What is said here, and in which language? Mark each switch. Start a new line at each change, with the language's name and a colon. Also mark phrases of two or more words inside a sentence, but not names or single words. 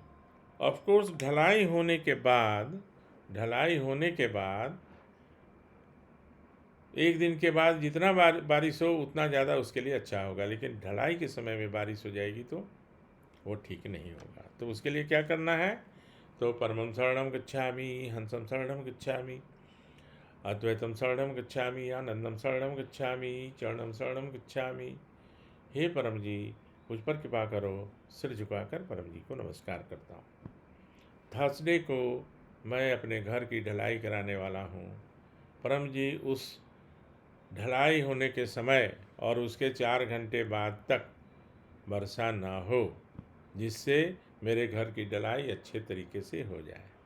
English: of course
Hindi: ढलाई होने के बाद एक दिन के बाद जितना बारिश हो उतना ज़्यादा उसके लिए अच्छा होगा, लेकिन ढलाई के समय में बारिश हो जाएगी तो वो ठीक नहीं होगा। तो उसके लिए क्या करना है, तो
Sanskrit: परमं शरणं गच्छामि, हंसं शरणं गच्छामि, अद्वैतम शरणं गच्छामि, आनंदम शरणं गच्छामि, चरणम शरणं गच्छामि।
Hindi: हे परम जी, मुझ पर कृपा करो। सिर झुकाकर परम जी को नमस्कार करता हूँ। थर्सडे को मैं अपने घर की ढलाई कराने वाला हूँ। परम जी, उस ढलाई होने के समय और उसके 4 घंटे बाद तक वर्षा ना हो, जिससे मेरे घर की ढलाई अच्छे तरीके से हो जाए।